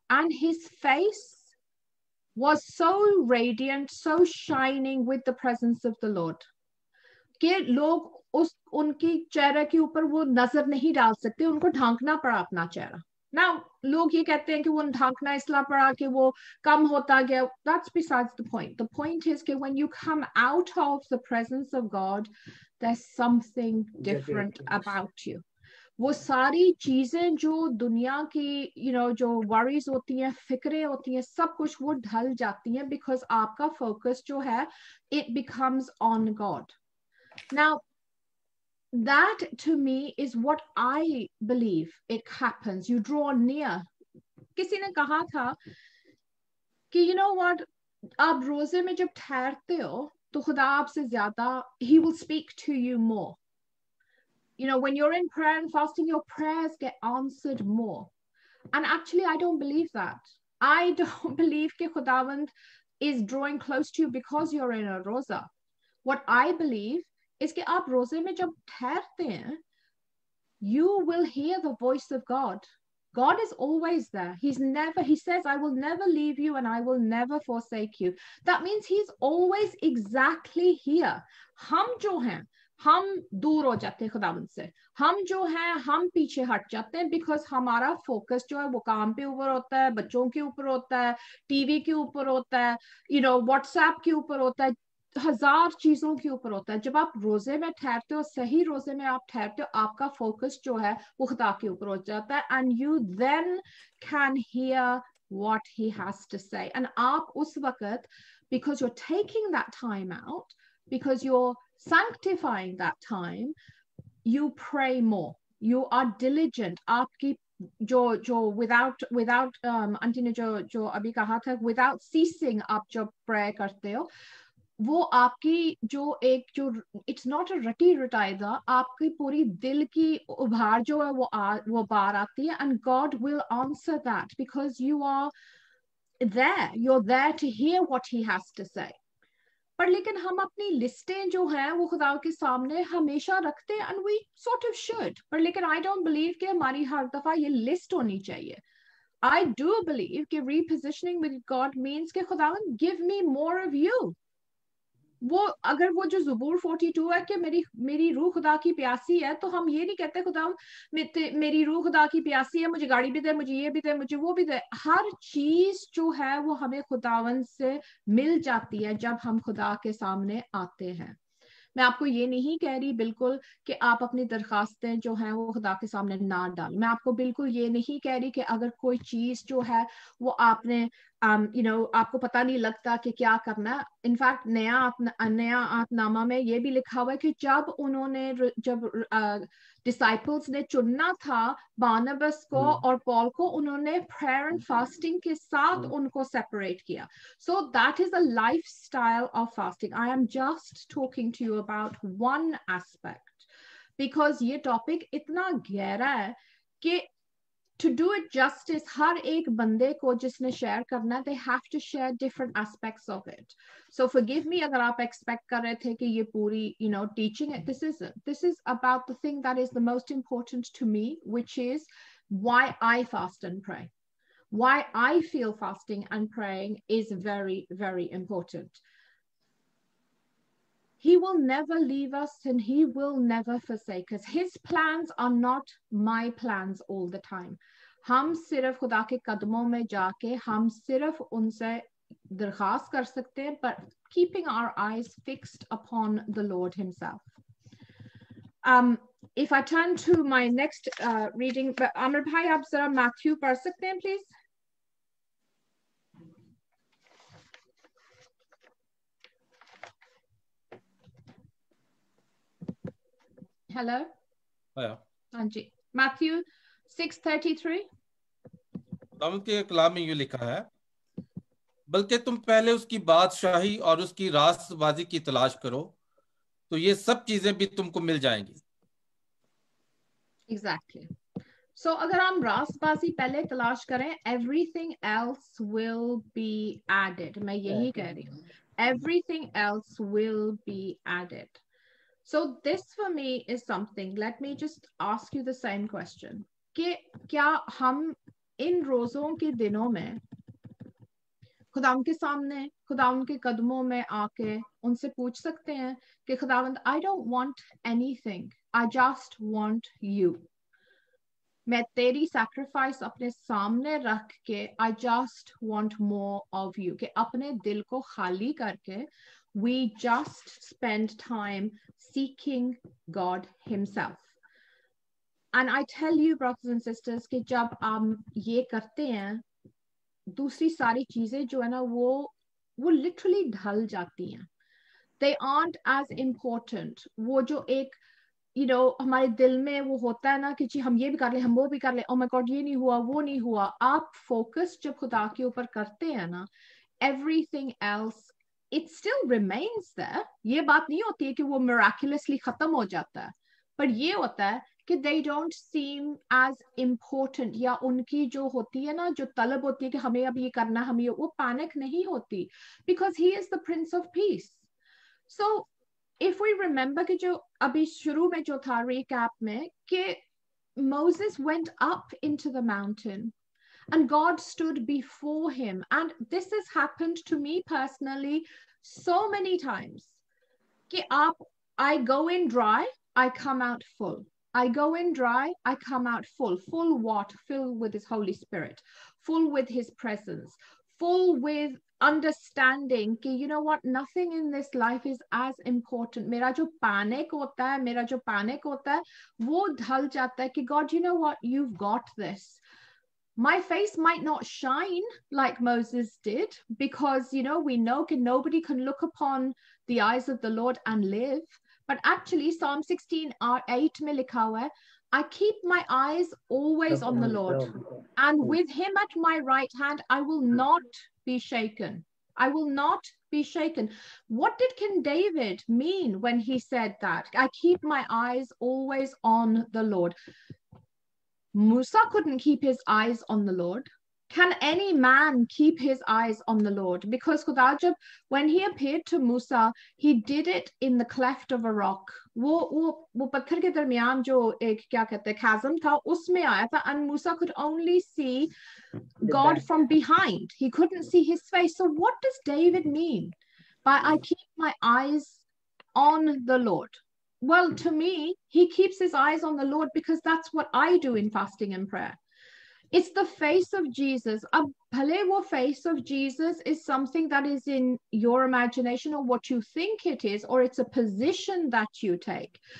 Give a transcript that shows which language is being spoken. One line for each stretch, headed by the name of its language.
English: And his face was so radiant, so shining with the presence of the Lord,
Hindi: कि लोग उनकी चेहरे के ऊपर वो नजर नहीं डाल सकते, उनको ढांकना पड़ा अपना चेहरा. Now, लोग ये कहते हैं कि वो ढांकना इसलिए पड़ा कि वो कम होता गया.
English: That's besides the point. The point is that when you come out of the presence of God, there's something different about you.
Hindi: वो सारी चीजें जो दुनिया की, you know, जो worries होती हैं, फिक्रें होती हैं, सब कुछ वो ढल जाती हैं because आपका focus जो है,
English: it becomes on God. Now, that to me is what I believe it happens. You draw near.
Hindi: किसी ने कहा था कि you know what, आप रोजे में जब ठहरते हो तो खुदा आपसे ज्यादा,
English: he will speak to you more. You know, when you're in prayer and fasting, your prayers get answered more. And actually, I don't believe that. I don't believe that Khudawand is drawing close to you because you're in a roza. What I believe is that
Hindi: aap roze mein jab theharte hain,
English: you will hear the voice of God. God is always there. He says, I will never leave you and I will never forsake you. That means he's always exactly here.
Hindi: Hum jo hain, हम दूर हो जाते हैं खुदावंद से. हम जो हैं हम पीछे हट जाते हैं because हमारा फोकस जो है वो काम पे ऊपर होता है, बच्चों के ऊपर होता है, टीवी के ऊपर होता है,
English: you know,
Hindi: व्हाट्सएप के ऊपर होता है, 1000 चीजों के ऊपर होता है. जब आप रोजे में ठहरते हो, सही रोजे में आप ठहरते हो, आपका फोकस जो है वो खुदा के ऊपर हो जाता है.
English: And you then can hear what he has to say. And
Hindi: आप उस वक्त,
English: because you're taking that time out, because you're sanctifying that time, you pray more, you are diligent.
Hindi: आपकी जो without आंटी ने जो अभी कहा था,
English: without ceasing
Hindi: आप जब pray करते हो, वो आपकी जो it's not a रटी रटायदा, आपकी पूरी दिल की उभार जो है वो बाहर आती है.
English: And God will answer that because you are there, you're there to hear what he has to say.
Hindi: पर लेकिन हम अपनी लिस्टें जो हैं वो खुदा के सामने हमेशा रखते हैं,
English: and we sort of should.
Hindi: पर लेकिन
English: I don't believe
Hindi: कि हमारी हर दफा ये लिस्ट होनी चाहिए.
English: I do believe
Hindi: कि repositioning with God means कि खुदावन
English: give me more of you.
Hindi: वो अगर वो जो ज़बूर 42 है कि मेरी रूह खुदा की प्यासी है, तो हम ये नहीं कहते खुदा मेरी रूह खुदा की प्यासी है, मुझे गाड़ी भी दे, मुझे ये भी दे, मुझे वो भी दे. हर चीज जो है वो हमें खुदावन से मिल जाती है जब हम खुदा के सामने आते हैं. मैं आपको ये नहीं कह रही बिल्कुल कि आप अपनी दरखास्तें जो हैं वो खुदा के सामने ना डालें. मैं आपको बिल्कुल ये नहीं कह रही कि अगर कोई चीज जो है वो आपने you know, आपको पता नहीं लगता कि क्या करना. इनफैक्ट नया आतनामा में ये भी लिखा हुआ है कि जब डिसाइपल्स ने चुनना था बारनबास को और पॉल को, उन्होंने प्रेयर एंड फास्टिंग के साथ उनको सेपरेट किया.
English: So that is a lifestyle of fasting. I am just talking to you about one aspect
Hindi: because ये टॉपिक इतना गहरा है कि
English: to do it justice,
Hindi: हर एक बंदे को जिसने share करना,
English: they have to share different aspects of it.
Hindi: So forgive me अगर आप expect कर रहे थे कि ये पूरी, you know, teaching it.
English: This isn't. This is about the thing that is the most important to me, which is why I fast and pray. Why I feel fasting and praying is very, very important. He will never leave us and he will never forsake us. His plans are not my plans all the time.
Hindi: हम सिर्फ खुदा के कदमों में जाके हम सिर्फ उनसे दरखास्त कर सकते हैं,
English: but keeping our eyes fixed upon the Lord himself. If I turn to my next reading, Amr bhai
Hindi: आप जरा
English: Matthew पढ़ सकते हैं please? Hello?
Hindi: हाँ जी, Matthew 6:33. खुदावंद के कलाम में ये लिखा है, बल्कि तुम पहले उसकी बादशाही और उसकी रास्तबाजी की तलाश करो, तो ये सब चीजें भी तुमको मिल जाएंगी.
English: Exactly.
Hindi: So अगर हम रास्तबाजी पहले तलाश करें,
English: everything else will be added.
Hindi: मैं यही कह रही हूँ.
English: Everything else will be added. So this for me is something, let me just ask you the same question.
Hindi: कि क्या हम इन रोजों के दिनों में खुदावंद के सामने, खुदावंद के कदमों में आके उनसे पूछ सकते हैं कि खुदावंद,
English: I don't want anything, I just want you.
Hindi: मैं तेरी sacrifice अपने सामने रख के
English: I just want more of you.
Hindi: कि अपने दिल को खाली करके
English: we just spend time seeking God himself. And I tell you, brothers and sisters,
Hindi: कि जब हम ये करते हैं, दूसरी सारी चीजें जो है ना वो literally ढल जाती हैं.
English: They aren't as important.
Hindi: वो जो एक you know हमारे दिल में वो होता है ना कि जी हम ये भी कर ले, हम वो भी कर ले,
English: oh my God
Hindi: ये नहीं हुआ, वो नहीं हुआ. आप focus जब खुदा के ऊपर करते हैं ना,
English: everything else it still remains there.
Hindi: ये बात नहीं होती है कि वो miraculously खत्म हो जाता है, पर ये होता है कि
English: they don't seem as important,
Hindi: या उनकी जो होती है ना, जो तलब होती है कि हमें अब ये करना, हमें ये, वो पैनिक नहीं होती,
English: because he is the Prince of Peace. So if we remember
Hindi: कि जो अभी शुरू में जो था
English: recap में कि Moses went up into the mountain and God stood before him, and this has happened to me personally so many times कि I go in dry, I come out full. I go in dry, I come out full. Full what? Filled with his Holy Spirit, full with his presence, full with understanding कि you know what, nothing in this life is as important.
Hindi: मेरा जो panic होता है वो ढल जाता है कि
English: God, you know what, you've got this. My face might not shine like Moses did, because you know we know that nobody can look upon the eyes of the Lord and live. But actually Psalm 16:8
Hindi: में लिखा हुआ है,
English: I keep my eyes always on the Lord, and with him at my right hand I will not be shaken. I will not be shaken. What did King David mean when he said that? I keep my eyes always on the Lord. Musa couldn't keep his eyes on the Lord. Can any man keep his eyes on the Lord? Because Khudajab, when he appeared to Musa, he did it in the cleft of a rock.
Hindi: वो पत्थर के दरमियान जो एक क्या कहते हैं chasm था, उसमें आया था,
English: and Musa could only see God from behind. He couldn't see his face. So what does David mean by I keep my eyes on the Lord? Well, to me, he keeps his eyes on the Lord because that's what I do in fasting and prayer. It's the face of Jesus.
Hindi: Ab bhale wo
English: face of Jesus is something that is in your imagination or what you think it is, or it's a position that you take.